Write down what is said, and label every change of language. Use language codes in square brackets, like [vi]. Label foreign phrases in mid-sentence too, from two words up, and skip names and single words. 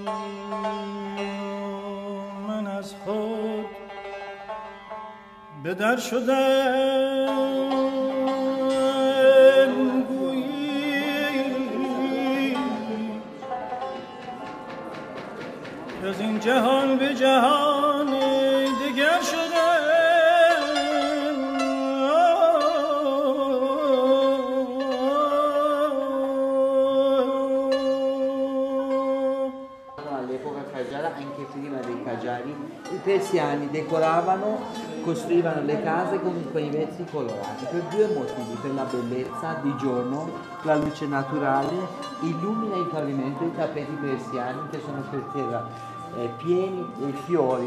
[fa] من از خود به در شدم. گویی از این جهان به جهان دیگر شدم. [it] Anche prima dei Qajar, i persiani decoravano, costruivano le case con quei vetri colorati per due motivi: per la bellezza di giorno, la luce naturale illumina il pavimento, i tappeti persiani che sono per terra pieni di fiori.